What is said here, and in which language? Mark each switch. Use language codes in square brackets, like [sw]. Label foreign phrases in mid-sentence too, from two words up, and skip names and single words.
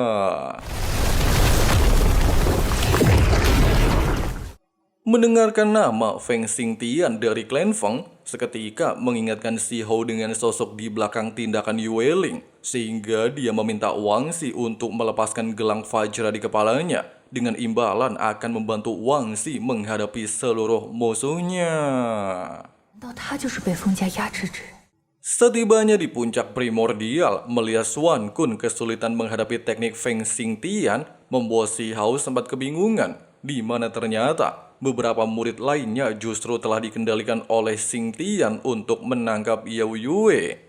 [id] Mendengarkan nama Feng Xingtian dari Clan Feng, seketika mengingatkan Si Hao dengan sosok di belakang tindakan Yue Ling, sehingga dia meminta Wang Xi untuk melepaskan gelang Fajra di kepalanya, dengan imbalan akan membantu Wang Xi menghadapi seluruh musuhnya. [zh] 难道他就是被封家压制之人？ [id] Setibanya di puncak primordial, melihat Xuan Kun kesulitan menghadapi teknik Feng Xingtian, membuat Si Hao sempat kebingungan, di mana ternyata beberapa murid lainnya justru telah dikendalikan oleh Xingtian untuk menangkap Yao Yue.